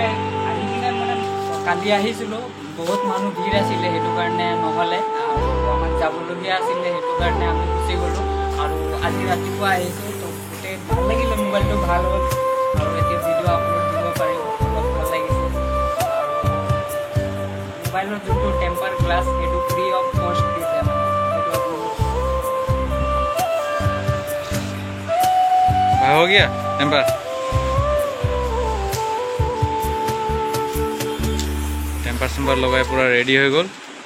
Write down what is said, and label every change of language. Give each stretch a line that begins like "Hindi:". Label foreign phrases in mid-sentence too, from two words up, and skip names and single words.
Assamese: আহি কিনে মানে কালি আহিছিলোঁ বহুত মানুহ ভিৰ আছিলে সেইটো কাৰণে নহ'লে আৰু আমাক যাবলগীয়া আছিলে সেইটো কাৰণে আমি গুচি গ'লোঁ আৰু আজি ৰাতিপুৱা আহিছোঁ তো গোটেই ভাল লাগিলে মোবাইলটো ভাল হ'ল আৰু এতিয়া
English: video upload
Assamese: দিব পাৰিম বহুত ভাল লাগিছে আৰু মোবাইলৰ যোনটো
English: temper glass
Assamese: সেইটো
English: free of cost
Assamese: দিছে মানে
Hindi: हो गया टेम्पर टेम्पर सेम्पर लगाई पूरा रेडी हो गल